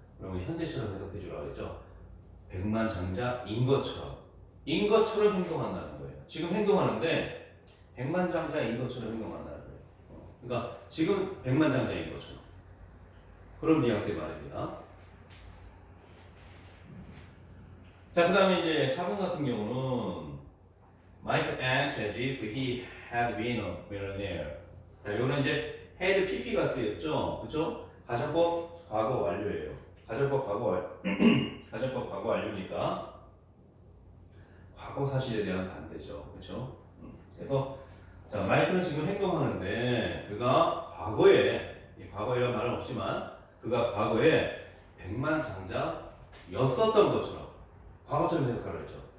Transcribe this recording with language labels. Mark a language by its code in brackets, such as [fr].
[ko] 그러면 현재처럼 해석해 주라고 했죠. 100만 장자인 것처럼 행동한다는 거예요. 지금 행동하는데 100만 장자인 것처럼 행동한다는 거예요. 그러니까 지금 100만 장자인 것처럼. 그런 뉘앙스의 말입니다. [en] 자, 그 다음에 이제 4번 같은 경우는 Mike acts as if he had been a millionaire. [ko] 자, 이거는 이제 had pp가 쓰였죠. 그쵸? 가정법 과거 완료예요. 가정법 과거 완료니까 과거 사실에 대한 반대죠. 그쵸? 그래서 자, 마이크는 지금 행동하는데 그가 과거에란 말은 없지만 그가 과거에 100만 장자였었던 것처럼 과거처럼 해석하려 했죠.